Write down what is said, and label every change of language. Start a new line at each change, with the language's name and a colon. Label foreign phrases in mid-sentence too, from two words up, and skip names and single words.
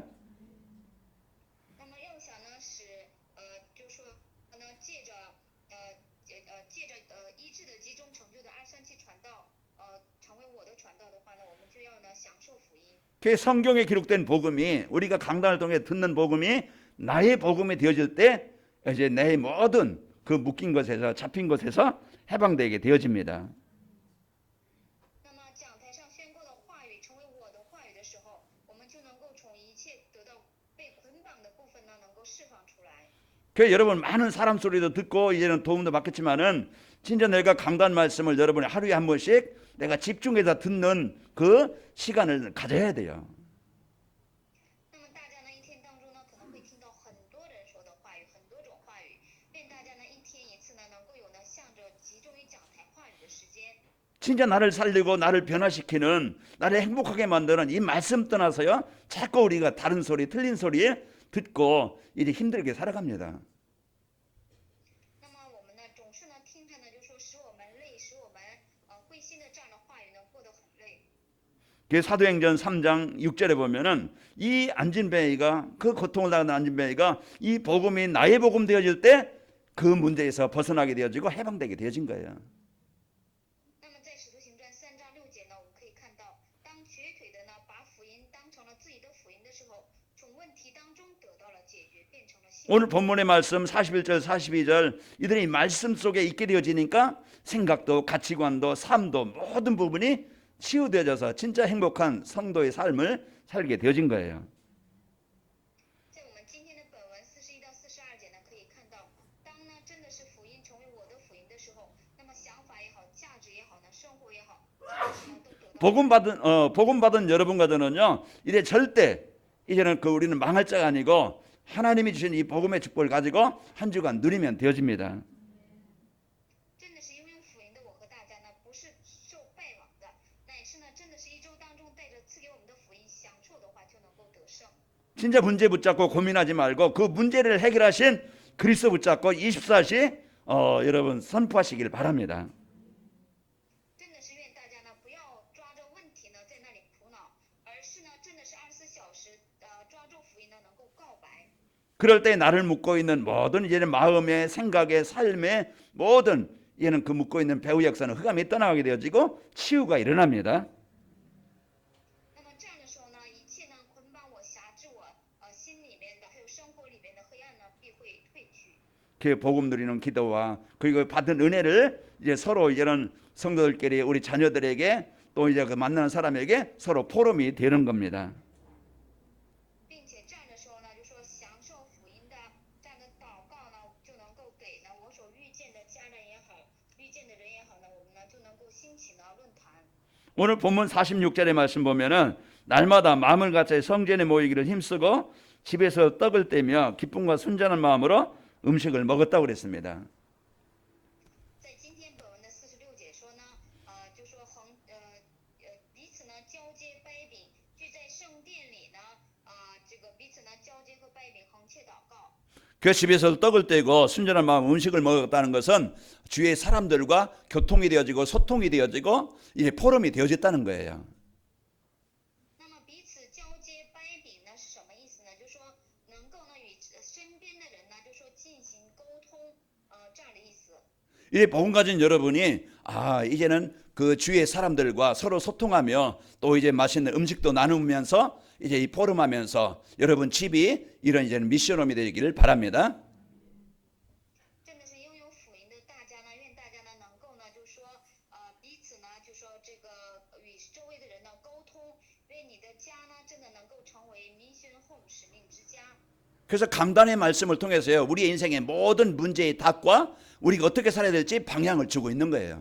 Chinese: 那么要想呢使就说呢借着医治的集中成就的237传道，成为我的传道的话呢，我们就要呢享受福音。
Korean: 그 성경에 기록된 복음이 우리가 강단을 통해 듣는 복음이 나의 복음이 되어질 때 이제 내 모든 그 묶인 것에서 잡힌 것에서 해방되게 되어집니다.
Chinese: 那么讲台上宣告的话语成为我的话语的时候，我们就能够从一切得到被捆绑的部分呢，能够释放出来。
Korean: 그 여러분 많은 사람 소리도 듣고 이제는 도움도 받겠지만은 진짜 내가 강단 말씀을 여러분이 하루에 한 번씩 내가 집중해서 듣는 그 시간을 가져야 돼요.
Chinese: 那么大家呢一天当中呢可能会听到很多人说的话语，很多种话语，愿大家呢一天一次呢能够有呢向着集中于讲台话语的时间。
Korean: 진짜 나를 살리고 나를 변화시키는 나를 행복하게 만드는 이 말씀 떠나서요 자꾸 우리가 다른 소리 틀린 소리 듣고 이제 힘들게 살아갑니다.
Chinese: 那么我们呢总是呢听着呢就说使我们累，使我们灰心的这样的话语呢过得很累。
Korean: 그 사도행전 3장 6절에 보면은 이 안진뱅이가 그 고통을 당하는 안진뱅이가 이 복음이 나의 복음 되어질 때 그 문제에서 벗어나게 되어지고 해방되게 되어진 거예요.
Chinese: 那么在使徒行传3章6节呢，我们可以看到，当瘸腿的呢把福音当成了自己的福音的时候，从问题当中得到了解决，变成了幸福。
Korean: 오늘 본문의 말씀 41절 42절 이들이 말씀 속에 있게 되어지니까 생각도 가치관도 삶도 모든 부분이 치유되어져서 진짜 행복한 성도의 삶을 살게 되어진 거예요.
Chinese: 在我们今天的本文41到42节呢，可以看到，当呢真的是福音成为我的福音的时候，那么想法也好，价值也好呢，生活也好，都得到。
Korean: 복음 받은 여러분과 저는요 이제 절대 이제는 우리는 망할 자가 아니고 하나님이 주신 이 복음의 축복을 가지고 한 주간 누리면 되어집니다.
Chinese: 真的是拥有福音的我和大家呢，不是受败亡的，乃是呢真的是一周当中带着赐给我们的福音享受的话，就能够得胜。
Korean: 진짜 문제 붙잡고 고민하지 말고 그 문제를 해결하신 그리스도 붙잡고 24시 여러분 선포하시길 바랍니다.
Chinese: 真的是愿大家呢不要抓着问题呢在那里苦恼，而而是呢，真的是24小时抓住福音呢，能够告白。
Korean: 그럴 때 나를 묶고 있는 모든 이제는 마음의 생각의 삶의 모든 이제는 그 묶고 있는 배후 역사는 흑암이 떠나가게 되어지고 치유가 일어납니다.
Chinese: 那么这样的时候呢，一切呢捆绑我、辖制我心里面的，还有生活里面的黑暗呢，必会退去。
Korean: 그 복음 누리는 기도와 그리고 받은 은혜를 이제 서로 이런 성도들끼리 우리 자녀들에게 또 이제 그 만나는 사람에게 서로 포럼이 되는 겁니다.
Chinese: 并且这样的时候呢，就说享受福音的这样的祷告呢，就能够给呢我所遇见的家人也好，遇见的人也好呢，我们呢就能够兴起呢论坛。
Korean: 오늘 본문 46절의 말씀 보면은 날마다 마음을 같이 성전에 모이기를 힘쓰고 집에서 떡을 떼며 기쁨과 순전한 마음으로 음식을 먹었다고 그랬습니다.
Chinese: 在今天本文的46节说呢，就说彼此呢交接掰饼，聚在圣殿里呢，这个彼此呢交接和掰饼，横切祷告。
Korean: 그 집에서 떡을 떼고 순전한 마음 음식을 먹었다는 것은 주위의 사람들과 교통이 되어지고 소통이 되어지고 이제 포럼이 되어졌다는 거예요.
Chinese: 那么彼此交接掰饼呢是什么意思呢？就是说能够呢与身边的人呢，就说进行沟通，这样的意思。
Korean: 이제 복음 가진 여러분이 이제는 그 주위의 사람들과 서로 소통하며 또 이제 맛있는 음식도 나누면서 이제 이 포럼하면서 여러분 집이 이런 이제는 미션홈이 되기를 바랍니다.
Chinese: 真的是拥有福音的大家呢，愿大家呢能够呢，就说彼此呢，就说这个与周围的人呢沟通，愿你的家呢真的能够成为
English: mission home
Chinese: 使命之家。
Korean: 그래서 강단의 말씀을 통해서요 우리의 인생의 모든 문제의 답과 우리가 어떻게 살아야 될지 방향을 주고 있는 거예요.